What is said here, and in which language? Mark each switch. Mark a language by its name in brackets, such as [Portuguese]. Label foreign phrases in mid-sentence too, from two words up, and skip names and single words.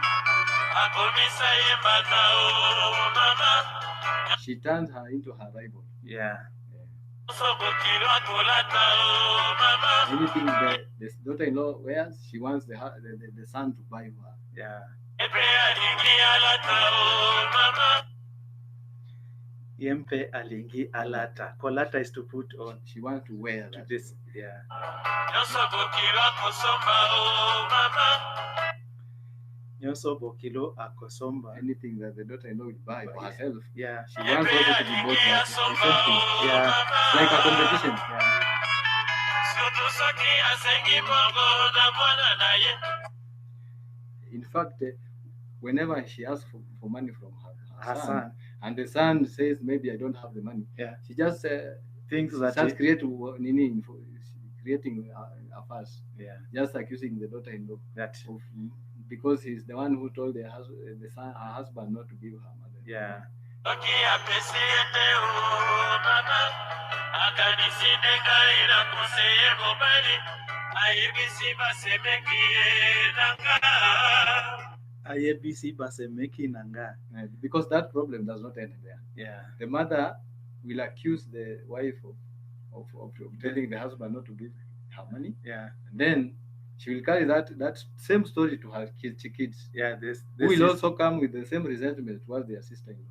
[English] She turns her into her rival. Yeah. Anything the daughter-in-law wears, she wants the son to buy her. Yeah. [Lingala] Yempe alingi alata. [English] Kolata is to put on. She wants to wear that. This, yeah. [Lingala] Nyoso bokilo akosomba. [English] Anything that the daughter-in-law will buy for herself. Yeah. She wants also to be bought by the same thing. Yeah. Like a competition. Yeah. In fact, whenever she asks for money from her son, and the son says, maybe I don't have the money, yeah, she just thinks that starts creating a fuss. Yeah. Just accusing the daughter-in-law that of because he's the one who told her husband not to give her mother. Yeah. [Lingala] IABC basemeki nanga. [English] Because that problem does not end there. Yeah. The mother will accuse the wife of telling the husband not to give her money. Yeah. And then she will carry that same story to her kids. Yeah. Who will also come with the same resentment towards their sister-in-law.